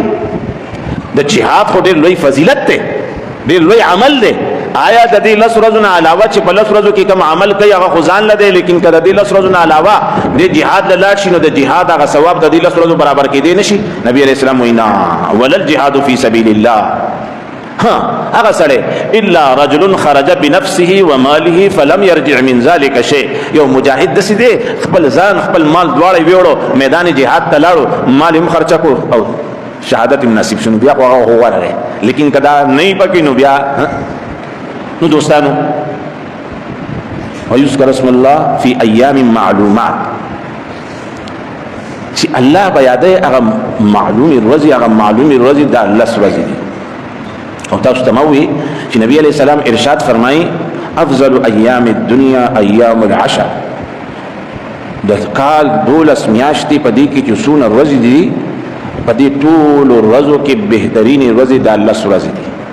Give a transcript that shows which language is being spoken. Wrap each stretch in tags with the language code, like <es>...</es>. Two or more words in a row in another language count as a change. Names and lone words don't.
<ps>د جهاد خو ډېر لوی فضیلت دی، ډېر لوی عمل دی. آیا د دې لس ورځو نه علاوه چې په لس ورځو کې کوم عمل کوي هغه خو ځان له دی، لیکن که د دې لس ورځو نه علاوه د جهاد له لاړ شي نو د جهاد هغه ثواب د دې لس ورځو برابر کېدی نه شي. نبی</ps> <ar>علیہ السلام</ar> <ps>وایي نه</ps> <ar>ولل جهاد فی سبیل الله.</ar> <ps>هغه سړی</ps> <ar>الا رجل خرج بنفسه وماله فلم يرجع من ذلك شيء.</ar> <ps>یو مجاهد داسې دی خپل ځان خپل مال دواړه ویوړو میدان جهاد ته لاړو، مال هم خرچه کړو او شهادت هم نصیب شنو، بیا خو هغه غوره دی. لیکن که دا نه پکې نو بیا نو دوستانو</ps> <ar>ويذكر اسم الله في ايام معلومات</ar> <ps>چې الله به یادوي هغه معلومې ورځې، هغه معلومې ورځې دا لس ورځې دي. او تاسو ته موي چې نبی</ps> <ar>علیہ السلام</ar> <ps>ارشاد فرمایي</ps> <ar>افضل ایام الدنیا ایام العشر.</ar> <ps>د کال 12 میاشتې په دې کې چې څونه ورځې دي په دې ټولو ورځو کې بهترینې ورځې دا لس ورځې دي.</ps>